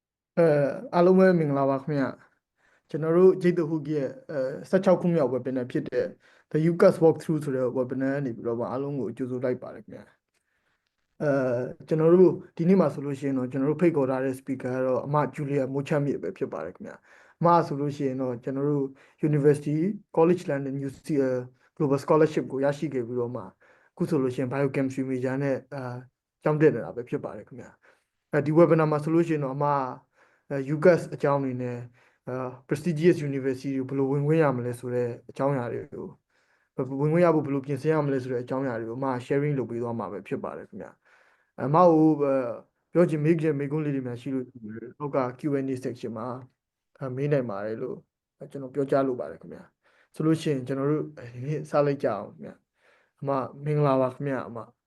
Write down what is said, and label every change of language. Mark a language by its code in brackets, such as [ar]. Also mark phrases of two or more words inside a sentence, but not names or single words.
[my] အားလုံးပဲမင်္ဂလာပါခင်ဗျကျွန်တော်တို့ဂျိတ်တဟုကြီးရဲ့16ခုမြောက် webinar ဖြစ်တဲ့ [en] the UCAS walkthrough [my] ဆိုတဲ့ webinar ကနေပြီးတော့အားလုံးကိုကြိုဆိုလိုက်ပါတယ်ခင်ဗျအဲကျွန်တော်တို့ဒီနေ့မှာဆိုလို့ရှိရင်တော့ကျွန်တော်တို့ဖိ တ်ခေါ်ထားတဲ့ speaker ကတော့အမဂျူလီယာမိုးချမ်းမြေပဲဖြစ်ပါတယ်ခင်ဗျအမဆိုလို့ရှိရင်တော့ကျွန်တော်တို့ University College London UCL Global Scholarship ကိုရရှိခဲ့ပြီးတော့မှအခု ဆိုလို့ရှိရင် [en] Biochemistry major [my] နဲ့ကျောင်းတက်နေတာပဲဖြစ်ပါတယ်ခင်ဗျဒီ webinar မှာဆိုလို့ရှိရင်တော့အမUCAS အကြောင်းအနေနဲ့ prestigious university ကိုဘယ်လိုဝင်ခွင့်ရမလဲဆိုတဲ့အကြောင်းအရာတွေကိုဝင်ခွင့်ရဖို့ဘယ်လိုပြင်ဆင်ရမလဲဆိုတဲ့အကြောင်းအရာတွေကိုအမ sharing လုပ်ပေးသွားမှာပဲဖြစ်ပါတယ်ခင်ဗျအမကိုပြောချင်မေးခွန်းလေးတွေများရှိလို့အောက်က [en] Q&A section [my] မှာမေးနိုင်ပါတယ်လို့ကျွန်တော်ပြောကြားလိုပါတယ်ခင်ဗျဆိုလို့ရှိရင်ကျွန်တော်တို့ဒီနေ့စလိုက်ကြအောင်ခင်ဗျအမမင်္ဂလာပါခင်ဗျအမ